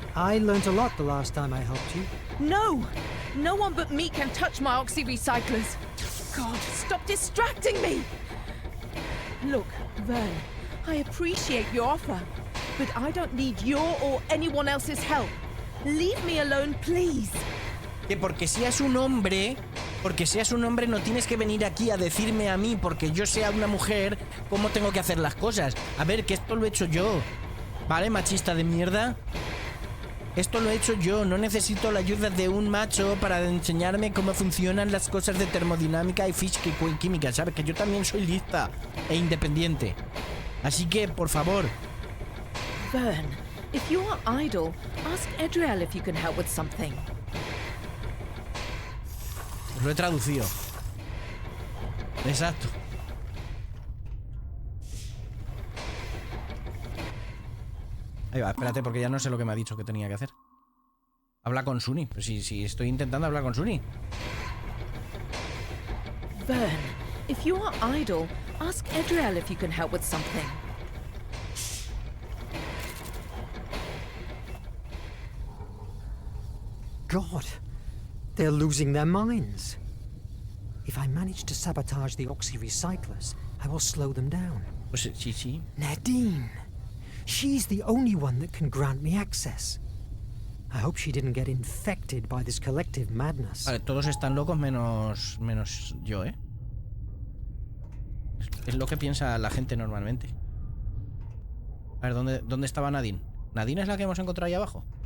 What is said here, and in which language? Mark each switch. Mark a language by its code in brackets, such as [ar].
[en] I learnt a lot the last time I helped you. No! No one but me can touch my oxy-recyclers. God, stop distracting me! Look, Verne, I appreciate your offer, but I don't need your or anyone else's help. Leave me alone, please. [es] Que porque seas un hombre, no tienes que venir aquí a decirme a mí, porque yo sea una mujer, cómo tengo que hacer las cosas. A ver, que esto lo he hecho yo. ¿Vale, machista de mierda? Esto lo he hecho yo, no necesito la ayuda de un macho para enseñarme cómo funcionan las cosas de termodinámica y física y química, ¿sabes? Que yo también soy lista e independiente. Así que, por favor. [en] Verne, if you are idle, ask Edriel if you can help with something. [es] Lo he traducido. Exacto. Ahí va, espérate, porque ya no sé lo que me ha dicho que tenía que hacer. Habla con Sunny. Pues sí, estoy intentando hablar con Sunny. [en] Verne, if you are idle, ask Edriel if you can help with something. God, they're losing their minds. If I manage to sabotage the oxy-recyclers, I will slow them down. [es] Pues sí. Nadine. [en] She's the only one that can grant me access. I hope she didn't get infected by this collective madness. [es] Vale, todos están locos menos yo, ¿eh? Es lo que piensa la gente normalmente. A ver, ¿dónde estaba Nadine? ¿Nadine es la que hemos encontrado ahí abajo?